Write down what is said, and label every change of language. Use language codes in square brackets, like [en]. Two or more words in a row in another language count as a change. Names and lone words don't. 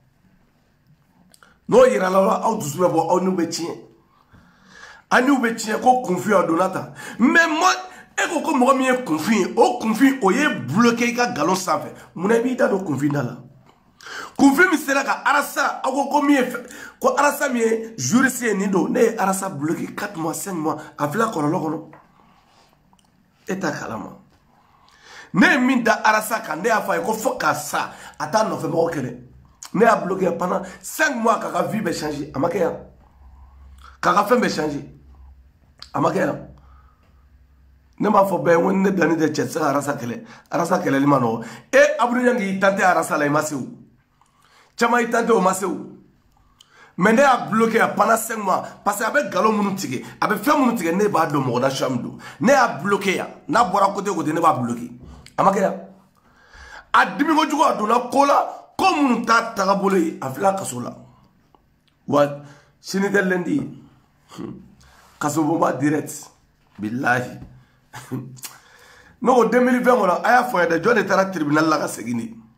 [bm] n'o yira la aw dusu bɛ bɔ aw n'u bɛ tiɲɛ an n'u bɛ tiɲɛ ko kunfin a donna tan mais e ko ko mɔgɔ min ye kunfin ye o kunfin o ye bloqué i ka galon sanfɛ munna i b'i da don kunfin da la kunfin min sera ka Arasa aw ko min ye ko Arasa min ye juriste ye nin don ne ye Arasa bloqué [fr] 4 mois 5 mois [bm] a filɛ kɔlɔlɔ kɔnɔ e t'a kalama ne ye min da Arasa kan ne y'a fɔ a ye ko fo k'a sa a t'a nɔfɛ mɔgɔ kɛlɛ ne y'a bloqué [fr] pendant 5 mois [bm] k'a ka vie bɛ changer a ma kɛ yan k'a ka fɛn bɛ changer a ma kɛ yan ne m'a fɔ bɛɛ ko ne Dani tɛ cɛ tɛ se ka Arasa kɛlɛli ma nɔgɔ Abdou y'i tante Arasa la i ma se o caman y'i tante o ma se o mais ne y'a bloqué [fr] pendant 5 mois parce que [bm] a bɛ galon minnu tigɛ a bɛ fɛn minnu tigɛ ne b'a dɔn mɔgɔ nasuya min don ne y'a bloqué yan n'a bɔra [fr] côté côté [bm] ne b'a bloqué a ma kɛ yan a dimi kojugu a donna ko la ko minnu t'a tagabolo ye a filɛ a kaso la wa sini tɛ lundi ye kaso bonba direct bilahi ne ko 2020 kɔnɔ a y'a fɔ yan dɛ jɔn de taara tribunal la ka segin de